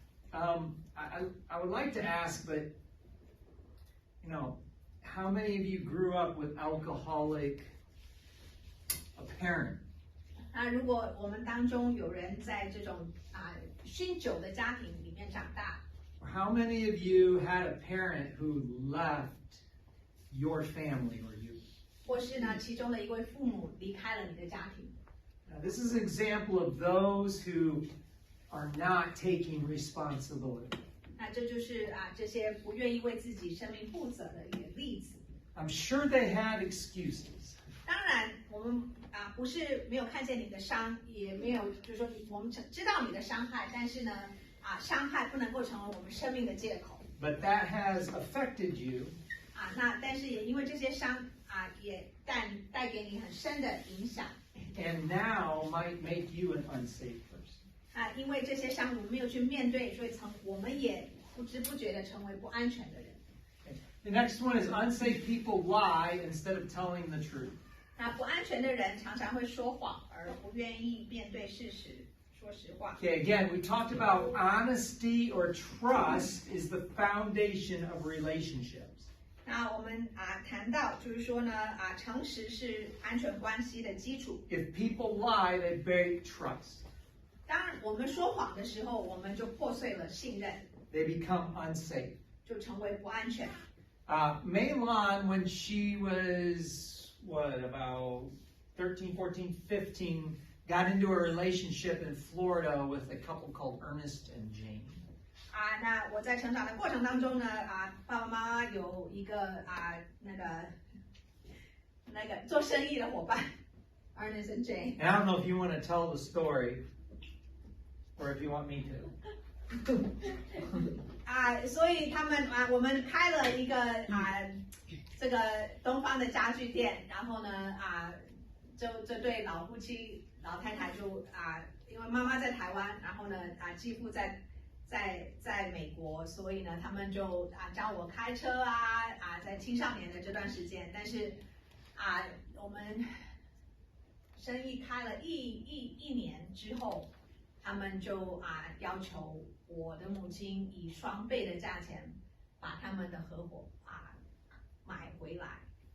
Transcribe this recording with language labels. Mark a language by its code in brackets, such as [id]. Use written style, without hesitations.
[en] I would like to ask, but how many of you grew up with alcoholic a parent? [zh] 那如果我们当中有人在这种酗酒的家庭里面长大， [en] How many of you had a parent who left your family or you? [zh] 或是呢，其中的一位父母离开了你的家庭。 [en] Now, this is an example of those who are not taking responsibility. [zh] 那这就是这些不愿意为自己生命负责的一个例子。 [en] I'm sure they had excuses. [zh] 当然，我们不是没有看见你的伤，也没有就是说我们知道你的伤害，但是呢伤害不能够成为我们生命的借口。 [en] But that has affected you. [zh] 但是也因为这些伤也带给你很深的影响。 [en] And now might make you an unsafe person. [zh] 因为这些伤我们没有去面对，所以我们也不知不觉的成为不安全的人。 [en] The next one is unsafe people lie instead of telling the truth. [zh] 那不安全的人常常会说谎，而不愿意面对事实，说实话。 [en] Okay, again, we talked about honesty or trust is the foundation of relationships. [zh] 那我们谈到就是说呢诚实是安全关系的基础。 [en] If people lie, they break trust. [zh] 当然，我们说谎的时候，我们就破碎了信任， [en] They become unsafe. [zh] 就成为不安全。 [en] Meilon, when she was, about 13, 14, 15, got into a relationship in Florida with a couple called Ernest and Jane. [zh] 那我在成长的过程当中呢爸爸妈妈有一个那个做生意的伙伴 Ernest and Jane。 [en] And I don't know if you want to tell the story or if you want me to. [zh] 所以我们开了一个这个东方的家具店，然后呢这对老夫妻老太太就因为妈妈在台湾，然后呢继父在美国，所以呢他们就教我开车在青少年的这段时间，但是我们生意开了一年之后，他们就要求我的母亲以双倍的价钱把他们的合伙买回来。